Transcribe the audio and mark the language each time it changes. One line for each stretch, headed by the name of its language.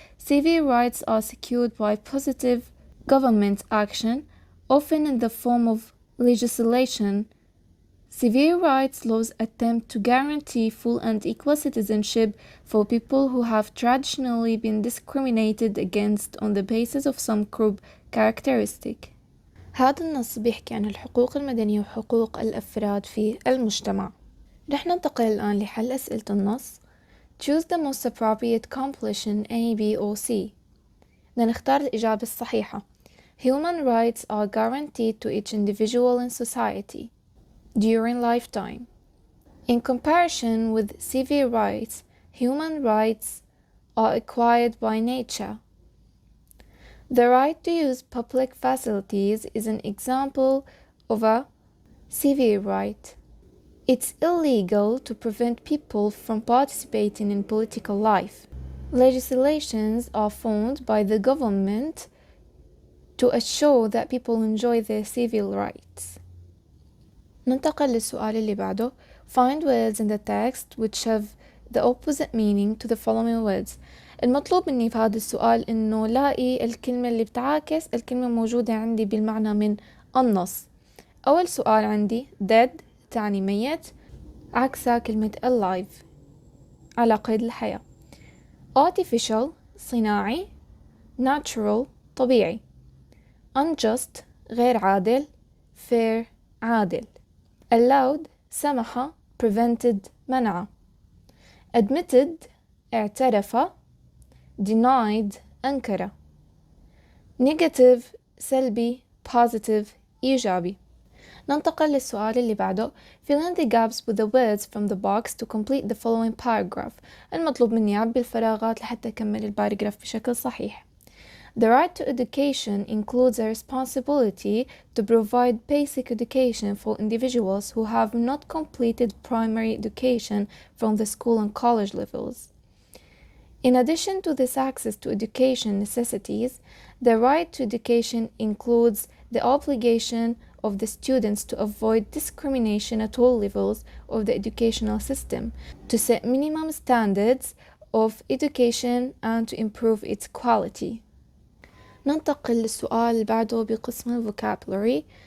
English: Civil rights are secured by positive government action, often in the form of legislation. Civil rights laws attempt to guarantee full and equal citizenship for people who have traditionally been discriminated against on the basis of some group characteristic.
Arabic: هذا النص بيحكي عن الحقوق المدنية وحقوق الأفراد في المجتمع. رح ننتقل الآن لحل أسئلة النص.
English: Choose the most appropriate completion A, B or C.
Arabic: بدنا نختار الإجابة الصحيحة.
English: Human rights are guaranteed to each individual in society during lifetime. In comparison with civil rights, human rights are acquired by nature. The right to use public facilities is an example of a civil right. It's illegal to prevent people from participating in political life. Legislations are formed by the government to assure that people enjoy their civil rights.
Arabic: ننتقل للسؤال اللي بعده.
English: Find words in the text which have the opposite meaning to the following words.
Arabic: المطلوب مني في هذا السؤال إنه لاقي الكلمة اللي بتعاكس الكلمة موجودة عندي بالمعنى من النص. أول سؤال عندي dead تعني ميت، عكسها كلمة alive على قيد الحياة. artificial صناعي، natural طبيعي، unjust غير عادل، fair عادل. allowed سمح، prevented منع. admitted اعترف، denied أنكر. negative سلبي، positive إيجابي. ننتقل للسؤال اللي بعده.
English: Fill in the gaps with the words from the box to complete the following paragraph.
Arabic: المطلوب مني أعبي الفراغات لحتى أكمل الباراجراف بشكل صحيح.
English: The right to education includes a responsibility to provide basic education for individuals who have not completed primary education from the school and college levels. In addition to this access to education necessities, the right to education includes the obligation of the students to avoid discrimination at all levels of the educational system, to set minimum standards of education and to improve its quality.
Arabic: ننتقل للسؤال اللي بعده بقسم vocabulary.